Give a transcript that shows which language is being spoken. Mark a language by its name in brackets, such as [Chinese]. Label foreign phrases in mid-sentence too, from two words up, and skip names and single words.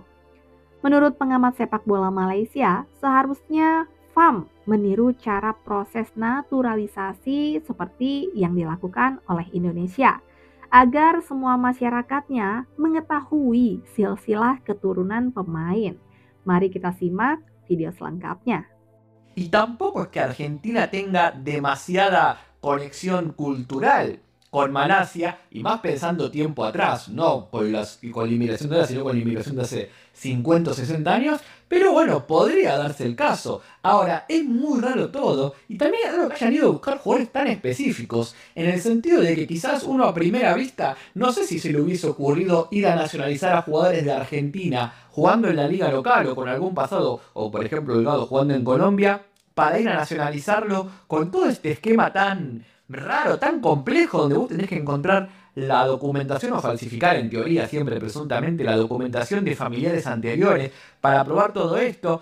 [Indonesian] Menurut pengamat sepak bola Malaysia, seharusnya FAM meniru cara proses naturalisasi seperti yang dilakukan oleh Indonesia, agar semua masyarakatnya mengetahui silsilah keturunan pemain. Mari kita simak video selengkapnya. [Spanish] Y tampoco es que Argentina tenga demasiada conexión cultural con Malasia, y más pensando tiempo atrás, no con la inmigración de ahora, sino con la inmigración de hace 50 o 60 años, pero bueno, podría darse el caso. Ahora, es muy raro todo, y también es raro que hayan ido a buscar jugadores tan específicos, en el sentido de que quizás uno a primera vista, no sé si se le hubiese ocurrido ir a nacionalizar a jugadores de Argentina jugando en la liga local o con algún pasado, o por ejemplo Delgado jugando en Colombia, para ir a nacionalizarlo con todo este esquema tan raro, tan complejo, donde vos tenés que encontrar la documentación o falsificar, en teoría, siempre presuntamente, la documentación de familiares anteriores para probar todo esto.